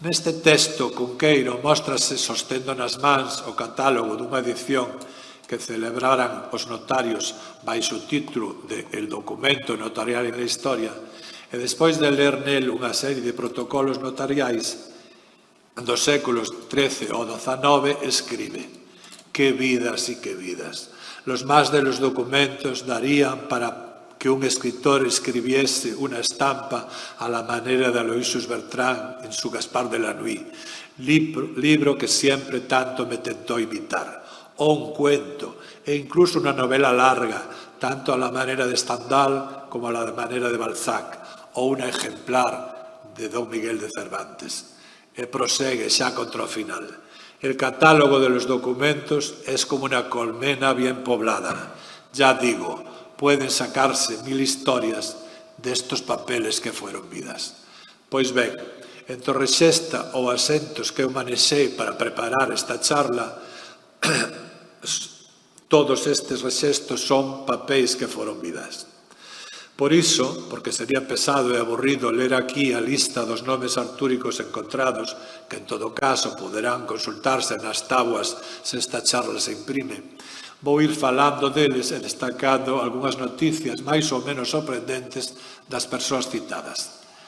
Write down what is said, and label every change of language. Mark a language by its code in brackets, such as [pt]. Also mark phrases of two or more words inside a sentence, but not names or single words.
[gl] Neste texto, Cunqueiro móstrase sostendo nas mans o catálogo dunha edición que celebraran os notarios baixo o título de El documento notarial en la historia, e despois de ler nel unha serie de protocolos notariais dos séculos XIII ou XIX, [es] escribe: «Qué vidas y qué vidas! Los más de los documentos darían para que un escritor escribiese una estampa a la manera de Aloysius Bertrand en su Gaspar de la Nuit, libro que siempre tanto me tentó imitar, o un cuento, e incluso una novela larga, tanto a la manera de Stendhal como a la manera de Balzac, [gl] ou unha ejemplar de Don Miguel de Cervantes». E prosegue xa contra o final. [es] El catálogo de los documentos es como una colmena bien poblada. Ya digo, pueden sacarse 1000 historias de estos papeles que fueron vidas. [gl] Pois ben, entre o rexesta ou asentos que eu manexei para preparar esta charla, todos estes rexestos son papéis que foron vidas. Por iso, porque sería pesado e aburrido ler aquí a lista dos nomes artúricos encontrados, que en todo caso poderán consultarse nas tábuas se esta charla se imprime, vou ir falando deles e destacando algunhas noticias máis ou menos sorprendentes das persoas citadas.